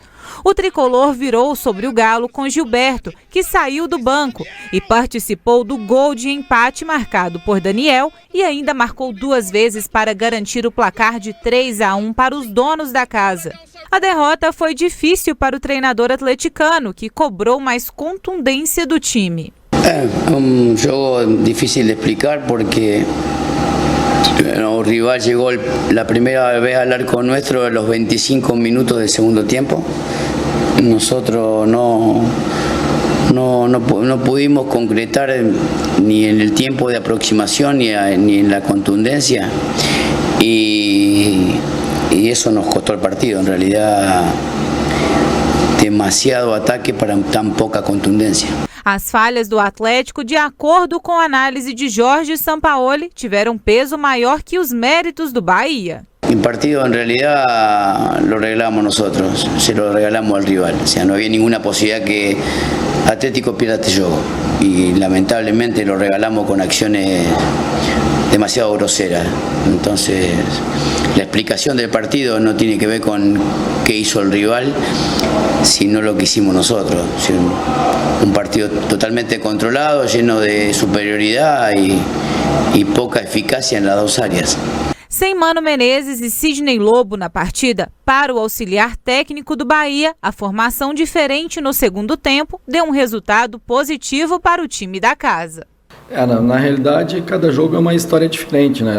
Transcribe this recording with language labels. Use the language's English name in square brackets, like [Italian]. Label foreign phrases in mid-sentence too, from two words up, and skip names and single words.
[Portuguese] O tricolor virou sobre o Galo com Gilberto, que saiu do banco e participou do gol de empate marcado por Daniel e ainda marcou 2 vezes para garantir o placar de 3-1 para os donos da casa. A derrota foi difícil para o treinador atleticano, que cobrou mais contundência do time. É jogo difícil de explicar porque o rival chegou a primeira vez ao arco [Spanish] nuestro a los [Portuguese] 25 minutos do segundo tempo. [Spanish] Nosotros no pudimos concretar ni en el tiempo de aproximación ni en la contundencia y eso nos costó el partido. En realidad, demasiado ataque para tan poca contundencia. [Portuguese] As falhas do Atlético, de acordo com a análise de Jorge Sampaoli, tiveram peso maior que os méritos do Bahia. [Spanish] El partido en realidad lo regalamos nosotros, se lo regalamos al rival. O sea, no había ninguna posibilidad que Atlético pierda este juego y lamentablemente lo regalamos con acciones demasiado groseras. Entonces, la explicación del partido no tiene que ver con qué hizo el rival, sino lo que hicimos nosotros. O sea, un partido totalmente controlado, lleno de superioridad y poca eficacia en las dos áreas. [Portuguese] Sem Mano Menezes e Sidney Lobo na partida, para o auxiliar técnico do Bahia, a formação diferente no segundo tempo deu um resultado positivo para o time da casa. Na realidade, cada jogo é uma história diferente, né?